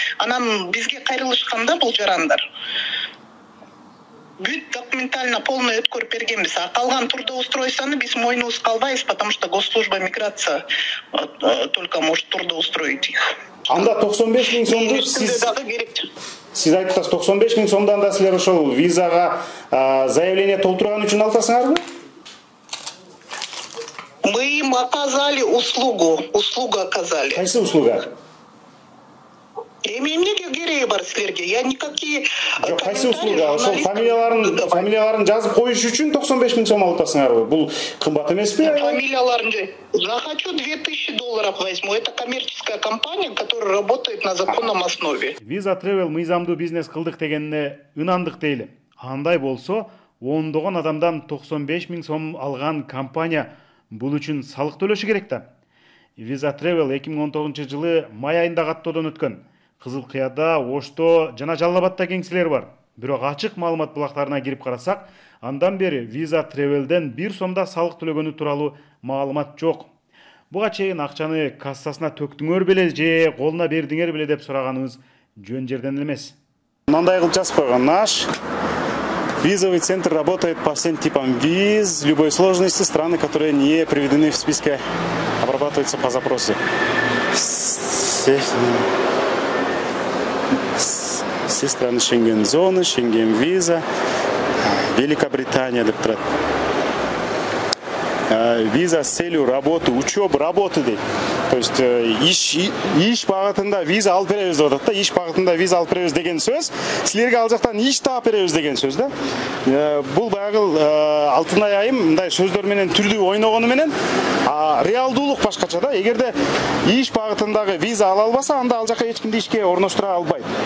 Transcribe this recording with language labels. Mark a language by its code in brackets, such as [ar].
[ky] Анан бизге кайрылышканда бул жарандар бүт [ru] документально полный [ky] өткөрүп бергенбиз. Калган трудоустройствону биз мойнубузга албайбыз, [ru] потому что госслужба миграция только может трудоустроить их. [ky] Анда 95 000 сомду сиз айтып атасыз, 95 000 сомду анда силер ошол визага заявление толтурган үчүн аласыңарбы? [ru] Мы им оказали услугу оказали. [ky] Кайсы услуга? Эмнеге кереги бар силерге? [ru] Я никакие... [ky] Жок, кайсы услуга? Ошол фамилияларын жазып коюш үчүн 95 000 сом алып атасыңарбы? Бул кымбат эмеспи? Фамилияларын [ru] захочу $2000 возьму. Это коммерческая компания, которая работает на законном основе. [ky] Visa Travel мыйзамдуу бизнес кылдык дегенине ынандык дейли. Андай болсо, ондогон адамдан 95 000 сом алган компания бул үчүн салык төлөшү керек да. Visa Travel 2019 жылы май айында каттоодон өткөн. Кызыл Кыяда, Ошто жана Жалал Абадта кеңселер бар. Бирок ачык маалымат булактарына кирип карасак, андан бери Visa Travel'ден 1 сомда салык төлөгөнү тууралуу маалымат жок. Буга чейин акчаны кассасына төктүңөр беле же колуна бердиңер беле деп сураганыбыз жөн жерден эмес. Мындай кылып жазып койгон: [ru] наш визовый центр работает по всем типам виз любой сложности, страны, которые не приведены в списке, обрабатываются по запросу. Все страны Шенген-зоны, Шенген-виза, Великобритания [ky] деп турат. [ru] Виза с целью работы, учебы, работы [ky] дейт. [ru] То есть [ky] иш багытында виза алып беребиз деп атат да. Иш багытында виза алып беребиз деген сөз, силерге ал жактан иш таап беребиз деген сөз да. Бул баягы Алтынай айым мындай сөздөр менен түрдүү ойногону менен реалдуулук башкача да. Эгерде иш багытындагы виза ала албаса, анда ал жака эч кимди ишке орноштура албайт.